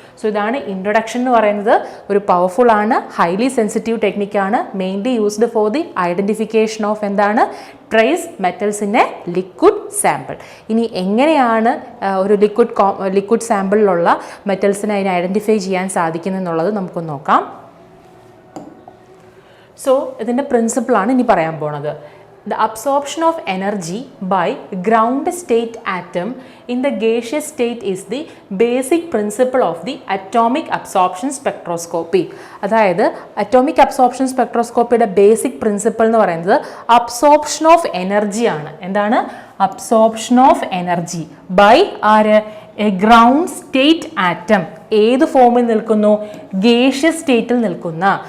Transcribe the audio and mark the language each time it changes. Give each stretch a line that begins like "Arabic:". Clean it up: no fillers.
English: so
Malayalam: ഇതാണ് introduction എന്ന് പറയുന്നത്.
English: ഒരു പവർഫുൾ ആണ്, highly sensitive ടെക്നിക്കാണ്, mainly used for the identification of trace metals in a liquid sample.
Malayalam: ഇനി എങ്ങനെയാണ് ഒരു ലിക്വിഡ് സാമ്പിളിലുള്ള മെറ്റൽസിനെ അതിനെ ഐഡൻറ്റിഫൈ ചെയ്യാൻ സാധിക്കുന്നതെന്നുള്ളത് നമുക്കൊന്ന് നോക്കാം. സോ ഇതിൻ്റെ പ്രിൻസിപ്പിളാണ് ഇനി പറയാൻ പോണത്.
English: The absorption of energy by ground state atom in the gaseous state is the basic principle of the atomic absorption spectroscopy.
Malayalam: അതായത് അറ്റോമിക് അബ്സോർപ്ഷൻ സ്പെക്ട്രോസ്കോപ്പിയുടെ ബേസിക് പ്രിൻസിപ്പിൾ എന്ന് പറയുന്നത് അബ്സോർപ്ഷൻ ഓഫ് എനർജി ആണ്. എന്താണ് absorption of energy by A ground state atom. ഏത് ഫോമിൽ നിൽക്കുന്നു, gaseous സ്റ്റേറ്റിൽ നിൽക്കുന്ന.